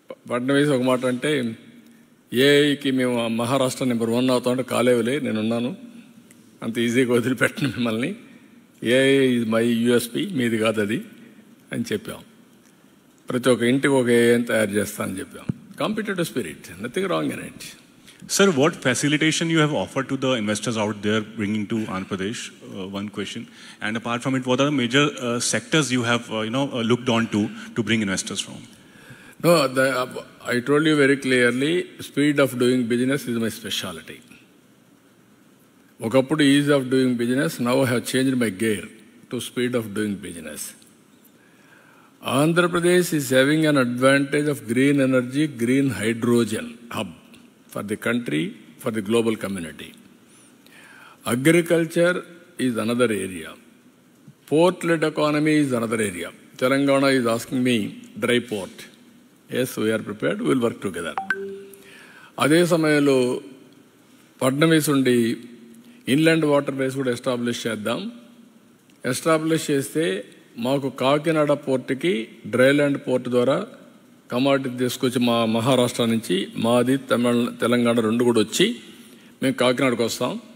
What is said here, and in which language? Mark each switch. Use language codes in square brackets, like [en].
[te] ఫడ్నవీస్ ఒక మాట అంటే, ఏఐకి మేము మహారాష్ట్ర నెంబర్ 1 అవుతామంటే కాలేవులే, నేనున్నాను, అంత ఈజీగా వదిలిపెట్టను మిమ్మల్ని. ఏఐ ఇది [en] my USP, [te] మీది కాదు అది అని చెప్పాం. ప్రతి ఒక్క ఇంటికి ఒక ఏఐని తయారు చేస్తా అని చెప్పాం. [en] Competitive spirit, nothing wrong in it. Sir, what facilitation you have offered to the investors out there bringing to Andhra Pradesh? One question. And apart from it, what are the major sectors you have looked on to bring investors from? No, I told you very clearly, speed of doing business is my specialty. [te] ఒకప్పుడు [en] ease of doing business, now I have changed my gear to speed of doing business. Andhra Pradesh is having an advantage of green energy, green hydrogen hub for the country, for the global community. Agriculture is another area. Port-led economy is another area. Telangana is asking me dry port. Yes, we are prepared. We will work together. [te] అదే సమయంలో ఫడ్నవీస్ ఉండి inland water ways కూడా establish చేద్దాం. Establish చేస్తే మాకు కాకినాడ పోర్టుకి dryland port ద్వారా commodity తీసుకొచ్చి మా మహారాష్ట్ర నుంచి, మాది తెలంగాణ 2 కూడా వచ్చి మేము కాకినాడకు వస్తాం.